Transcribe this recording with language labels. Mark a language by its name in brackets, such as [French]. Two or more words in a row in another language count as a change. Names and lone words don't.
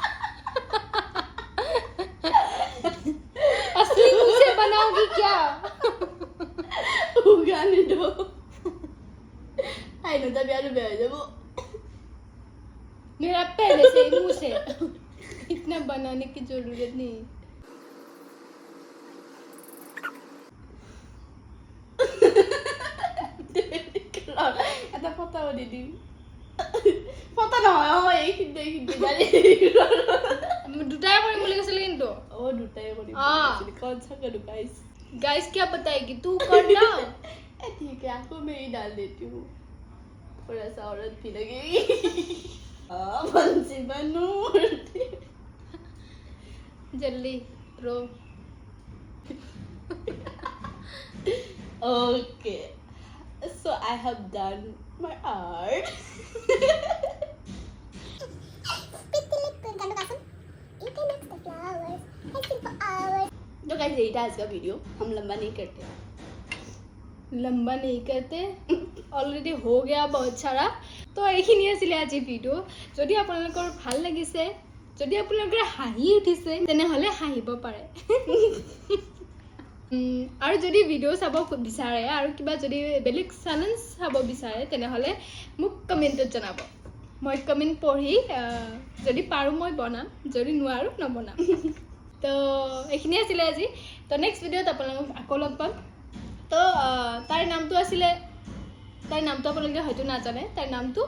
[Hindi] असली मुंह से बनाओगी क्या उगाने दो [English] I know [Hindi] तब यार मैं जब मेरा पहले से ही मुंह से इतना बनाने की जरूरत नहीं [Assamese] এটা ফটাও দি দিম ফটা নহয় এইখিনি জানি দুটাই কৰিম বুলি কৈছিল কিন্তু দুটাই কৰিম [Hindi] कौन सा करूं गाइस गाइस क्या बताएगी तू कर ना ठीक है आपको मैं ही डाल देती हूँ थोड़ा सा औरत भी लगेगी बंसी बनू जल्दी ब्रो [English] okay so I have done my art [Hindi] तो गाइस यही था आज का वीडियो हम लंबा नहीं करते लंबा नहीं करते [Assamese] অলৰেডি [Hindi] हो गया बहुत सारा [Assamese] তো এইখিনি আছিল আজি ভিডিও যদি আপোনালোকৰ ভাল লাগিছে যদি আপোনালোকৰ হাঁহি উঠিছে তেনেহলে হাঁহিব পাৰে আৰু যদি ভিডিও চাব বিচাৰে আৰু কিবা যদি বেলেগ চেলেঞ্জ চাব বিচাৰে তেনেহলে মোক কমেন্টত জনাব মই কমেন্ট পঢ়ি যদি পাৰো মই বনাম যদি নোৱাৰো নবনাম তো এইখিনি আছিল আজি তো নেক্সট ভিডিওত আপোনালোকক আকৌ লগ পাম তো তাইৰ নামটো আছিল তাইৰ নামটো আপোনালোকে হয়তো নাজানে তাইৰ নামটো